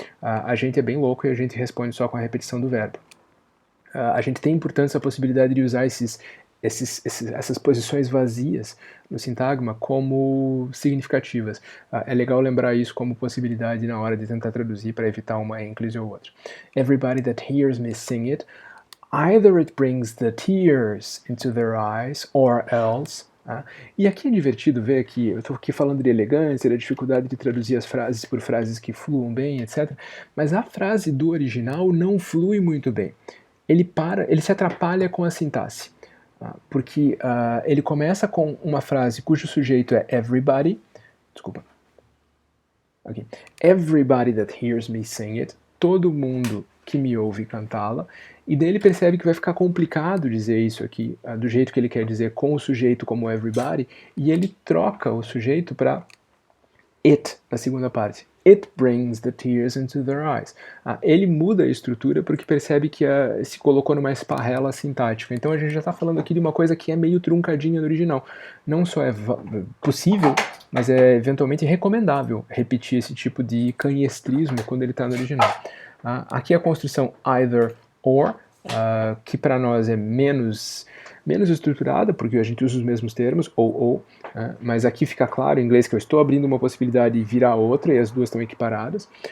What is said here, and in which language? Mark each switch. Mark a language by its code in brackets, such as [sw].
[pt] A gente é bem louco e a gente responde só com a repetição do verbo. A gente tem, portanto, essa possibilidade de usar essas posições vazias no sintagma como significativas. É legal lembrar isso como possibilidade na hora de tentar traduzir para evitar uma ênclise ou outra. [en] Everybody that hears me sing it, either it brings the tears into their eyes or else. [pt] E aqui é divertido ver que eu estou aqui falando de elegância, da dificuldade de traduzir as frases por frases que fluam bem, etc. Mas a frase do original não flui muito bem. Ele se atrapalha com a sintaxe, porque ele começa com uma frase cujo sujeito é everybody, desculpa, okay. [en] Everybody that hears me sing it, [pt] todo mundo que me ouve cantá-la, e daí ele percebe que vai ficar complicado dizer isso aqui, do jeito que ele quer dizer, com o sujeito como everybody, e ele troca o sujeito para it, na segunda parte. [en] It brings the tears into their eyes. [pt] Ele muda a estrutura porque percebe que se colocou numa esparrela sintática. Então a gente já está falando aqui de uma coisa que é meio truncadinha no original. Não só é possível, mas é eventualmente recomendável repetir esse tipo de canhestrismo quando ele está no original. Aqui a construção either or, que para nós é menos estruturada, porque a gente usa os mesmos termos, ou, mas aqui fica claro em inglês que eu estou abrindo uma possibilidade de virar outra, e as duas estão equiparadas.